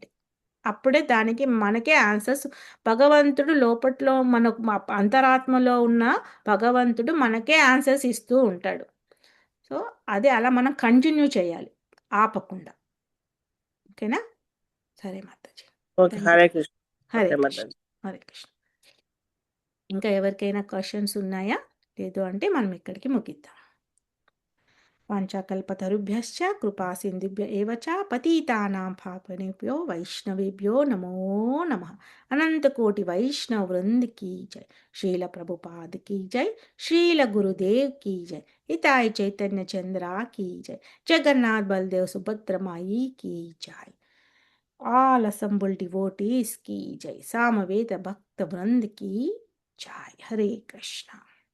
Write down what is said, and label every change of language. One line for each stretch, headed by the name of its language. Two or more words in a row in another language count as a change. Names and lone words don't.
Telugu: అప్పుడే దానికి మనకే ఆన్సర్స్, భగవంతుడు లోపట్లో అంతరాత్మలో ఉన్న భగవంతుడు మనకే ఆన్సర్స్ ఇస్తూ ఉంటాడు. సో అదే అలా మనం కంటిన్యూ చేయాలి ఆపకుండా. ఓకేనా? సరే మాతాజీ. ఓకే, హరే కృష్ణ. హరే ఓకే కృష్ణ. మాతాజీ. హరే కృష్ణ. ఇంకా ఎవరికైనా క్వశ్చన్స్ ఉన్నాయా? లేదు అంటే మనం ఇక్కడికి ముగిద్దాం.
Sanskrit: వాంఛాకల్పతరుభ్యశ్చ కృపా సింధుభ్య ఏవ చ పతితానాం పావనేభ్యో వైష్ణవేభ్యో నమో నమః.
Hindi: अनंत कोटि वैष्णव वृंद की जय. श्रील प्रभुपाद की जय. श्रील गुरुदेव की जय. हिताय चैतन्य चंद्रा की जय. जगन्नाथ बलदेव सुभद्र माई की जय.
English: all assembled devotees
Hindi: की जय. सामवेद भक्त वृंद की जय. हरे कृष्णा.